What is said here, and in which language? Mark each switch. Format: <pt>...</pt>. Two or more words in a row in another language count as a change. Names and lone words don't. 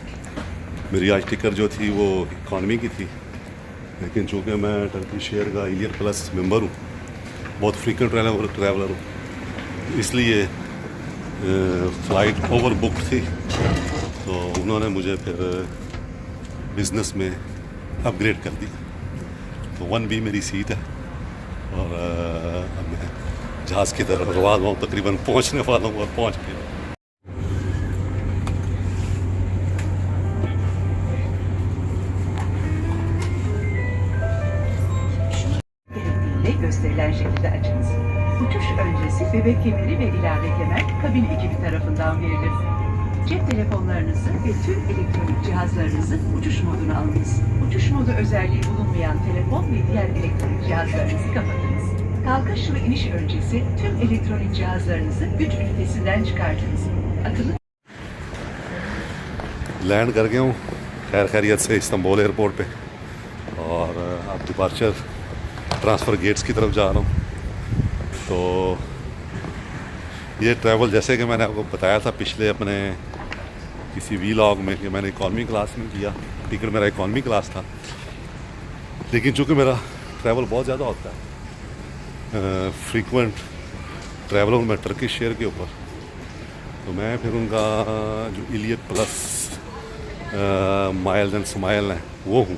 <hi>मेरी आज टिकट जो थी वो इकॉनमी की थी, लेकिन चूँकि मैं टर्किश एयर का</hi> <en>Iliyar Plus member</en> <hi>हूँ, बहुत</hi> <en>frequent traveler</en> <hi>हूँ, इसलिए</hi> <en>flight over book</en> <hi>थी, तो उन्होंने मुझे फिर बिज़नेस में अपग्रेड कर दिया। तो 1B मेरी सीट है और अब मैं जहाज़ की तरफ रवाना हूँ, तकरीबन पहुँचने वाला हूँ और पहुँच गया।</hi> <tr>Gösterilen şekilde açınız. Uçuş öncesi bebek kemeri ve ilave kemer kabin ekibi tarafından verilir. Cep telefonlarınızı ve tüm elektronik cihazlarınızı uçuş moduna alınız. Uçuş modu özelliği bulunmayan telefon ve diğer elektronik cihazlarınızı kapatınız. Kalkış ve iniş öncesi tüm elektronik cihazlarınızı güç ünitesinden çıkartınız. Akıllı</tr> <hi>लैंड कर गया हूँ खैर खैरियत से इस्तांबुल एयरपोर्ट पे और अब</hi> <en>departure transfer gates</en> <hi>की तरफ जा रहा हूँ। तो ये ट्रैवल जैसे कि मैंने आपको बताया था पिछले अपने किसी वीलॉग में कि मैंने</hi> <en>economy class</en> <hi>में किया, टिकट मेरा</hi> <en>economy class</en> <hi>था, लेकिन चूँकि मेरा ट्रैवल बहुत ज़्यादा होता है</hi> <en>frequent travel</en> <hi>हूँ मैं टर्किश एयर के ऊपर, तो मैं फिर उनका जो</hi> <en>Iliyat Plus Miles and Smile</en> <hi>हैं वो हूँ।</hi>